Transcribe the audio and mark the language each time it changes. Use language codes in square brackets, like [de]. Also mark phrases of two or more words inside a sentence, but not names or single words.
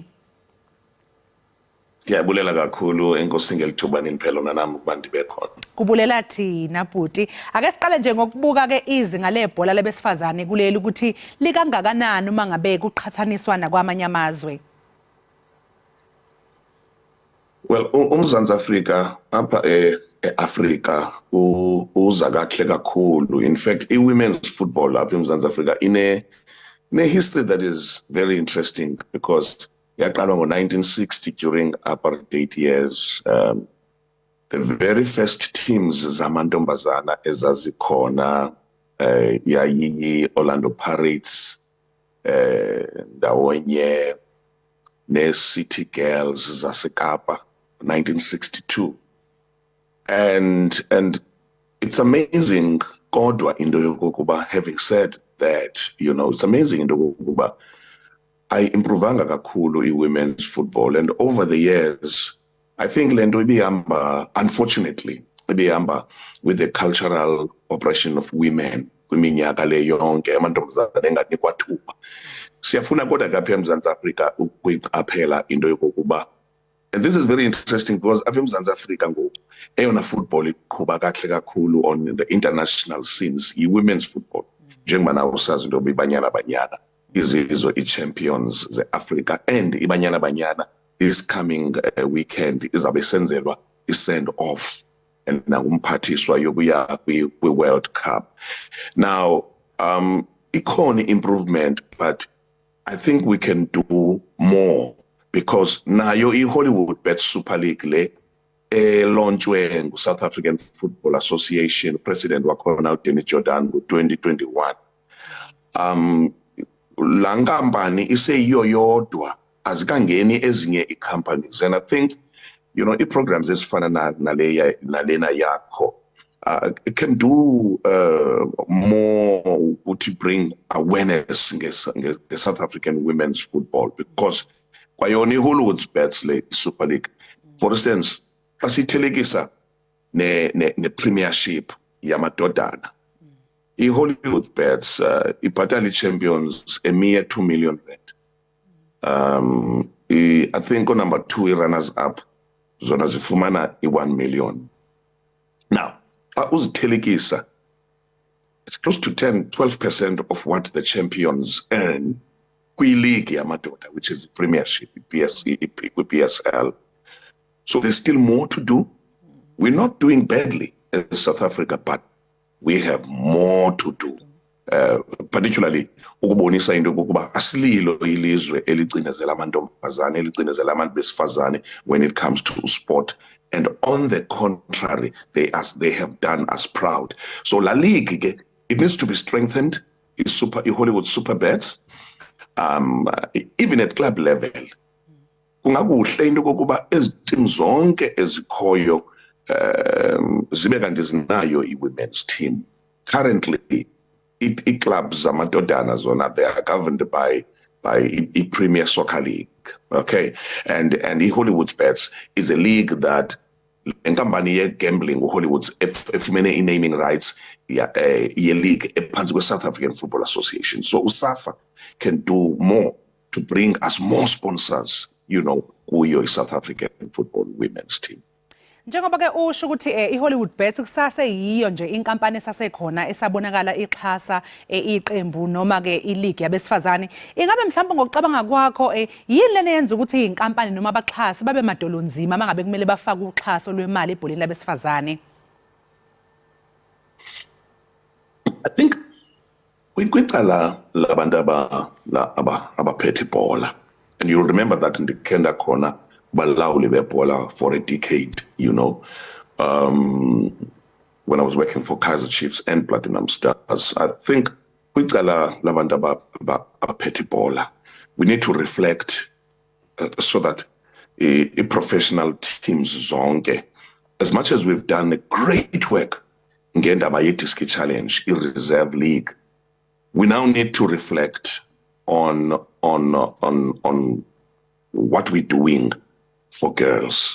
[xh] Ndiyabulela kakhulu enkosi ngelithubani phela nami ukuba ndibe khona. Kubulela thina Bhuti. [zu] Ake siqale nje ngokubuka-ke izinga lebhola labesifazane kuleli ukuthi likangakanani uma ngabe kuqhathaniswa nakwamanye amazwe. [en] Well, [xh] uMzantsi Afrika apha eAfrika uza kahle kakhulu. [en] In fact, women's football [xh] apha eMzantsi Afrika ine [en] history that is very interesting because [xh] yaqalwa ngo-1960 [en] during apartheid years. The very first teams [xh] zamantombazana ezazikhona yayi Orlando Pirates, ndawonye ne-City Girls zaseKapa, 1962. [en] And it's amazing, [xh] kodwa into yokokuba, [en] having said that, you know, it's amazing [xh] into yokokuba ayimprovanga kakhulu i-women's football. [en] And over the years, I think [xh] lento ibihamba, [en] unfortunately, ibihamba with the cultural oppression of women [xh] kwiminyaka le yonke, amantombazana enganikwa thuba. Siyafuna kodwa kapha eMzantsi Afrika ukuyiqaphela into yokokuba, [en] and this is very interesting because [xh] apha eMzantsi Afrika ngoku eyona football iqhuba kahle kakhulu [en] on the international scenes i-women's football. [xh] Njengoba nawe usazi into yoba iBanyana Banyana izizwe i-champions ze-Africa, and iBanyana Banyana [en] this coming weekend [xh] izabe senzelwa i-send off and nangumphathiswa yokuya kwi-World Cup. [en] Now, ikhona improvement, but I think we can do more because [xh] nayo i-Hollywood Bet Super League le launchwe [en] ngu-South African Football Association, president wakhona uDennis Jordan ngo-2021. [xh] La nkampani iseyiyo yodwa, azikangeni ezinye i-companies, [en] and I think, you know, [xh] i-programs ezifana nalena yakho [en] it can do more to bring awareness the South African women's football, because [xh] kwayona i-Hollywood Bets le [en] Super League, for instance, [xh] asithelekisa ne Premiership yamadodana, i-Hollywood Bets ibhatala champions a mere 2 million rand. [en] I think on number 2 runners up [xh] zona zifumana [en] i-1 million. Now, uzithelekisa, it's close to 12% of what the champions earn kwi-league yamadoda, which is the Premiership, PSL. So there's still more to do. We're not doing badly in South Africa, but we have more to do. Particularly [xh] ukubonisa into yokuba asililo ilizwe elicinezela amantombazane, elicinezela abantu besifazane [en] when it comes to sport, and on the contrary, they have done us proud. So La Ligue, it needs to be strengthened. Hollywood Super Bets, even at club level, [xh] kungakuhle into yokuba ezi teams zonke ezikhoyo zibe kanti zinayo i-women's team. [en] Currently, clubs [xh] zamadodana zona, [en] they are governed by Premier Soccer League, okay, and Hollywood Bets is a league that enkampani gambling Hollywood's efumene naming rights ye league [zu] ephansi kwe [en] South African Football Association. So USAFA can do more to bring us more sponsors, you know, kuyo South African football women's team. [zu] Njengoba ke usho ukuthi iHollywood Bets kusase yiyo nje inkampani esasekhona esabonakala ixhasa iqembu noma ke ileague yabesifazane, ingabe mhlawumbe ngokucabanga kwakho yini lena yenza ukuthi inkampani noma abaxhasi babe madolonzima mangabe kumele bafake uxhaso lwemali ebholeni labesifazane? [en] I think [xh] kwicala labantu abaphethe ibhola, [en] and you'll remember that in the Kenda corner [xh] balawuli bebhola [en] for a decade, you know, when I was working for Kaizer Chiefs and Platinum Stars. I think [xh] kwicala labantu abaphethe ibhola, [en] we need to reflect so that professional teams zonke, as much as we've done a great work ngendaba ye-Disc Challenge, i-Reserve League, we now need to reflect on what we're doing for girls.